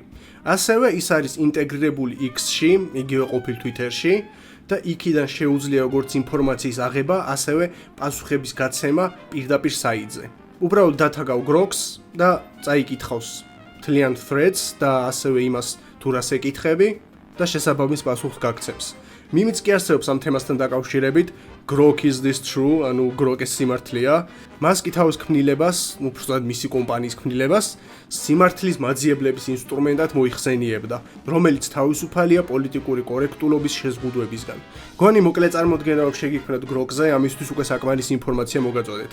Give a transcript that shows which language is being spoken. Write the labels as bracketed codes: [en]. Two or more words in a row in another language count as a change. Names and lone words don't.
[ka] ასევე ის არის ინტეგრირებული X-ში, იგივე ყოფილ Twitter-ში და იქიდან შეუძლია როგორც ინფორმაციის აღება, ასევე პასუხების გაცემა პირდაპირ საიტზე. უბრალოდ data გაუ Grok-ს და წაიკითხავს მთლიან threads და ასევე იმას თუ რას ეკითხები და შესაბამის პასუხს გაგცემს. მიმიც კი არსებობს ამ თემასთან დაკავშირებით [en] Grok is this true, [ka] ანუ Grok-ის სიმართლეა. Musk-ი თავის ქმნილებას, უბრალოდ მისი კომპანიის ქმნილებას, სიმართლის მაძიებლების ინსტრუმენტად მოიხსენიებდა, რომელიც თავისუფალია პოლიტიკური კორექტულობის შეზღუდვებისგან. გონი მოკლე წარმოდგენა რომ შეგიქმნათ Grok-ზე, ამისთვის უკვე საკმარის ინფორმაცია მოგაწოდეთ.